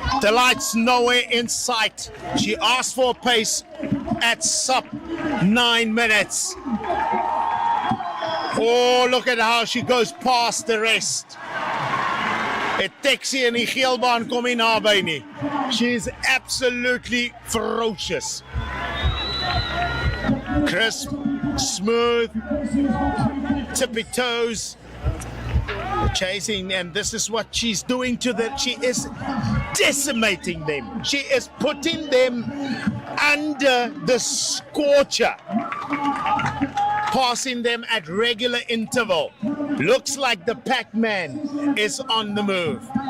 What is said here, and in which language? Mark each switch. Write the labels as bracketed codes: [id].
[en] The light's nowhere in sight. She asked for a pace at sub 9 minutes. Oh, look at how she goes past the rest. [af] A taxi in die geelbaan kom nie naby nie. [en] She's absolutely ferocious. Crisp, smooth, tippy toes, chasing, and this is what she's doing to them. She is decimating them. She is putting them under the scorcher, passing them at regular interval. Looks like the Pac-Man is on the move.